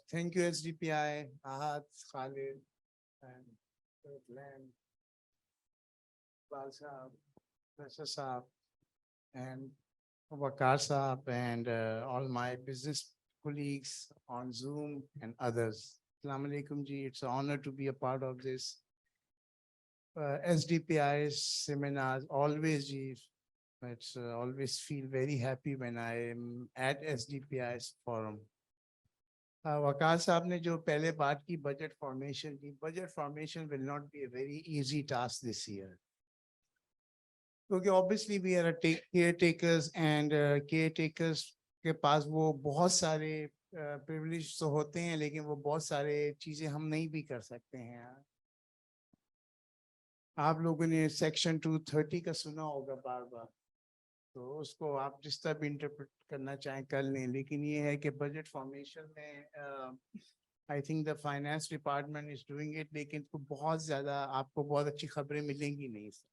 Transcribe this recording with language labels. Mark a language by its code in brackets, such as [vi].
[en] Thank you S D P I, Ahad, Khalid, Iqbal sahib, professor sahib, and Waqar Saab, and all my business colleagues on Zoom and others. Assalamu alaikum ji, it's an honor to be a part of this SDPI seminars. Always ji, it's always feel very happy when I am at SDPI's forum. Waqar Saab [ur] نے جو پہلے بات کی [en] budget formation کی, budget formation will not be a very easy task this year. [ur] کیونکہ [en] obviously we are caretakers, and caretakers [ur] کے پاس وہ بہت سارے privilege تو ہوتے ہیں, لیکن وہ بہت سارے چیزیں ہم نہیں بھی کر سکتے ہیں. آپ لوگوں نے سیکشن 230 کا سنا ہوگا بار بار, تو اس کو آپ جس طرح بھی انٹرپریٹ کرنا چاہیں کر لیں, لیکن یہ ہے کہ بجٹ فارمیشن میں [en] I think the finance department is doing it, [ur] لیکن بہت زیادہ آپ کو بہت اچھی خبریں ملیں گی نہیں.